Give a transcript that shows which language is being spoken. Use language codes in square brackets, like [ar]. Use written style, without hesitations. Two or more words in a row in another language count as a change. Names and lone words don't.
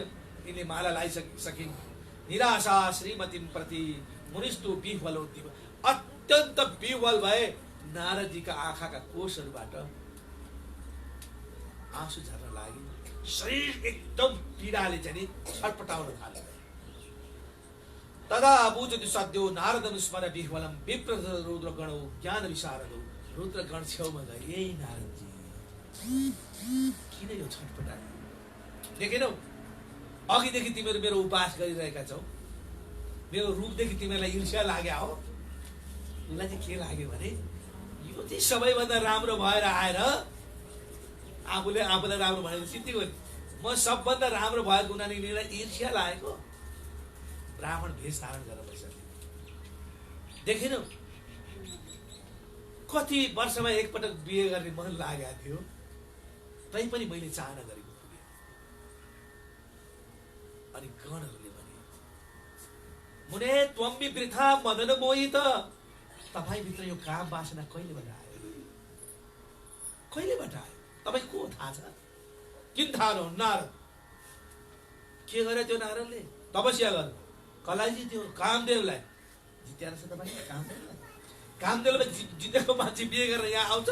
[ne] यिनले माला लगाइसकिन्। [sa] निराशा श्रीमती प्रति मुनिस्तु विह्वलोद्दीप। [ne] अत्यन्त विह्वल भए। नारदजीका आँखाका कोषहरूबाट आँसु झर्न लाग्यो। शरीर एकदम पीडाले चाहिँ छटपटाउन थाल्यो। [sa] तदा बुझति सद्यो नारदम स्मर विह्वलम विप्र रुद्रगणौ ज्ञान विशारदौ। [ne] रुद्रगण छेउमा गए, यही नारदजी किन यो छटपटायो? देखेनौ, अघिदेखि तिमीहरू मेरो उपास गरिरहेका छौ, मेरो रूपदेखि तिमीहरूलाई ईर्ष्या लाग्यो हो। उसलाई चाहिँ के लाग्यो भने यो चाहिँ सबैभन्दा राम्रो भएर आएर आफूले आफूलाई राम्रो भनेको सिद्धिको, म सबभन्दा राम्रो भएको हुनाले यिनीहरूलाई ईर्ष्या लागेको। ब्राह्मण भेष धारण गरेर बसेको देखेनौ? कति वर्षमा एकपटक बिहे गर्ने मन लागेको थियो, तैपनि मैले चाहना गरेको पुगेँ। अनि गणहरूले भने, [sa] मुने त्वम्बि वृथा मदन मोहित, [ne] तपाईभित्र यो काम वासना कहिलेबाट आयो? कहिलेबाट आयो? तपाईँ को थाहा छ? किन थाहा नहुन्? नारद। के गरे त्यो नारदले? तपस्या गर्नु। कसलाई जित्यो? कामदेवलाई जित्या रहेछ तपाईँ। कामदेवलाई जितेको मान्छे बिहे गरेर यहाँ आउँछ?